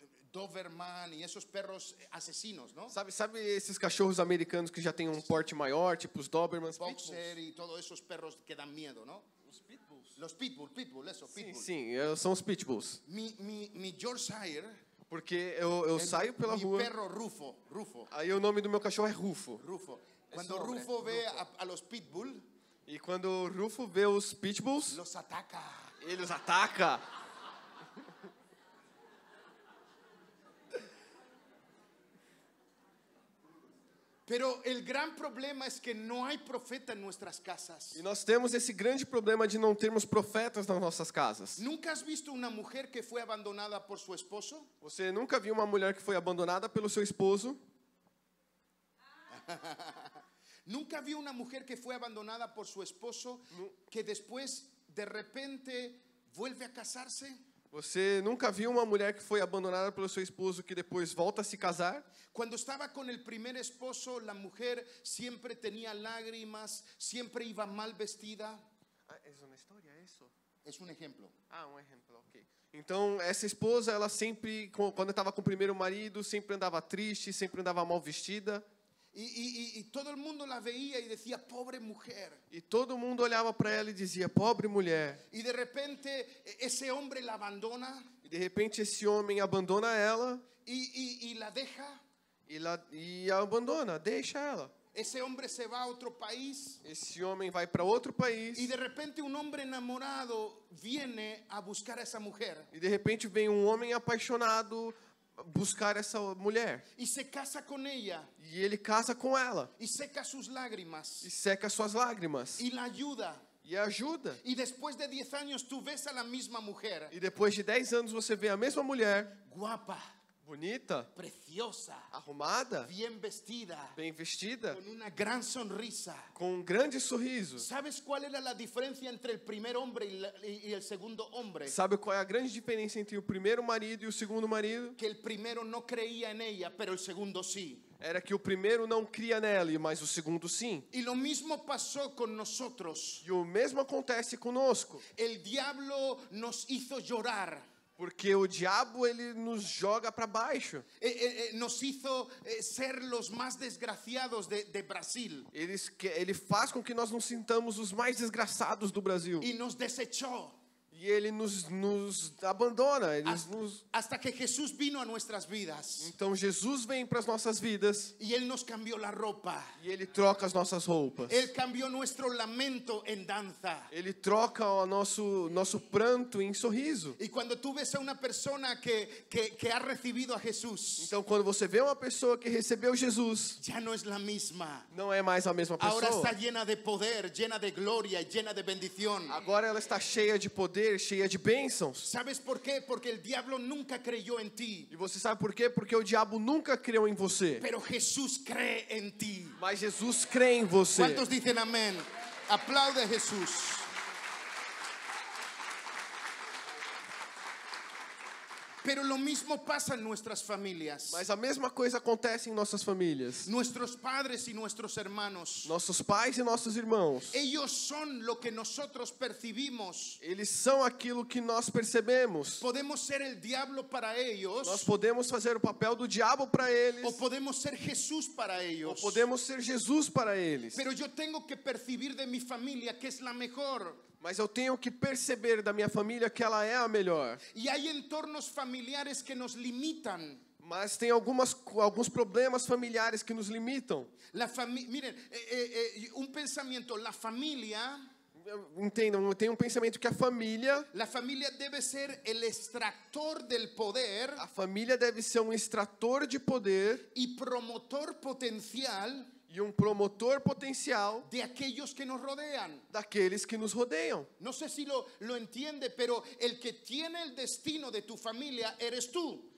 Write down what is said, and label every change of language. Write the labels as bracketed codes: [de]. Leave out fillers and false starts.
[es] Doberman y esos perros asesinos, ¿no? [pt] Sabe esses cachorros americanos que já tem um porte maior, tipo os Dobermans? [es] Boxer y todos esos perros que dan miedo, ¿no? Los pitbull, eso, [pt] Sim, pitbull. sim, são os pitbulls. [es] Mi Yorkshire, [pt] Porque eu saio pela [es] mi [pt] rua, [es] perro Rufo. [pt] aí o nome do meu cachorro é Rufo. [es] Cuando Rufo ve a los pitbull, [pt] E quando o Rufo vê os pitbulls, [es] los ataca. [pt] ele os ataca. [es] Pero el gran problema es que no hay profeta en nuestras casas. [pt] E nós temos esse grande problema de não termos profetas nas nossas casas. [es] ¿Nunca has visto una mujer que fue abandonada por su esposo? [pt] Você nunca viu uma mulher que foi abandonada pelo seu esposo? [es] ¿Nunca vio una mujer que fue abandonada por su esposo que después de repente vuelve a casarse? [pt] Você nunca viu uma mulher que foi abandonada pelo seu esposo que depois volta a se casar? [es] Cuando estaba con el primer esposo, la mujer siempre tenía lágrimas, siempre iba mal vestida. [pt] É uma história isso? [es] Es un ejemplo. [pt] Um exemplo, ok. Então, essa esposa, ela sempre, quando estava com o primeiro marido, sempre andava triste, sempre andava mal vestida. [es] Y todo el mundo la veía y decía, pobre mujer. [pt] E todo mundo olhava para ela e dizia, pobre mulher. [es] Y de repente ese hombre la abandona [pt] E de repente esse homem abandona ela [es] y la deja. [pt] e a abandona, deixa ela. [es] Ese hombre se va a otro país. [pt] Esse homem vai para outro país. [es] Y de repente un hombre enamorado viene a buscar a esa mujer. [pt] E de repente vem um homem apaixonado buscar essa mulher. [es] Y se casa con ella. [pt] E ele casa com ela. [es] Y seca sus [pt] E [es] lágrimas. [pt] seca suas lágrimas. [es] Y la ayuda. [pt] E ajuda. [es] Y después de 10 años tú ves a la misma mujer. [pt] E depois de 10 anos você vê a mesma mulher, [es] Guapa, bonita, preciosa, [pt] arrumada, [es] bien vestida, [pt] bem vestida, [es] con una gran sonrisa. [pt] com um grande sorriso. [es] ¿Sabes cuál era la diferencia entre el primer hombre y el segundo hombre? [pt] Sabe qual é a grande diferença entre o primeiro marido e o segundo marido? [es] Que el primero no creía en ella, pero el segundo sí. [pt] Era que o primeiro não cria nela, mas o segundo sim. [es] Y lo mismo pasó con nosotros. [pt] E o mesmo acontece conosco. [es] El diablo nos hizo llorar. [pt] Porque o diabo, ele nos joga para baixo. [es] Nos hizo ser los más desgraciados de Brasil. [pt] Ele faz com que nós nos sintamos os mais desgraçados do Brasil. [es] Y nos desechó. [pt] E ele nos abandona. [es] Hasta que Jesús vino a nuestras vidas. [pt] Então Jesus vem para as nossas vidas. [es] Y Él nos cambió la ropa. [pt] E ele troca as nossas roupas. [es] Él cambió nuestro lamento en danza. [pt] Ele troca o nosso pranto em sorriso. [es] Y cuando tú ves a una persona que ha recibido a Jesús, [pt] Então quando você vê uma pessoa que recebeu Jesus, [es] ya no es la misma. [pt] não é mais a mesma [es] Ahora [pt] pessoa. [es] está llena de poder, llena de gloria y llena de bendición. [pt] Agora ela está cheia de poder, cheia de bênçãos. [es] ¿Sabes por qué? Porque el diablo nunca creyó en ti, [pt] E você sabe por quê? Porque o diabo nunca creu em você. [es] pero Jesús cree en ti. [pt] Mas Jesus crê em você. [es] ¿Cuántos dicen amén? Aplaude a Jesús. Pero lo mismo pasa en nuestras familias. [pt] Mas a mesma coisa acontece em nossas famílias. [es] Nuestros padres y nuestros hermanos, [pt] Nossos pais e nossos irmãos, [es] ellos son lo que nosotros percibimos. [pt] eles são aquilo que nós percebemos. [es] Podemos ser el diablo para [pt] Nós [es] ellos, [pt] podemos fazer o papel do diabo para eles, [es] o podemos ser Jesús para [pt] ou [es] ellos. [pt] podemos ser Jesus para eles. [es] Pero yo tengo que percibir de mi familia que es la mejor. [pt] Mas eu tenho que perceber da minha família que ela é a melhor. [es] Y hay entornos familiares que nos limitan. [pt] Mas tem alguns problemas familiares que nos limitam. [es] Miren, un pensamiento, la familia [pt] Entendam, tem pensamento que a família [es] debe ser el extractor del poder [pt] deve ser um extrator de poder [es] y promotor potencial [pt] e um promotor potencial [es] de aquellos que nos rodean. [pt] daqueles que nos rodeiam. [es] No sé si lo entiende, pero el que tiene el destino de tu familia eres tú.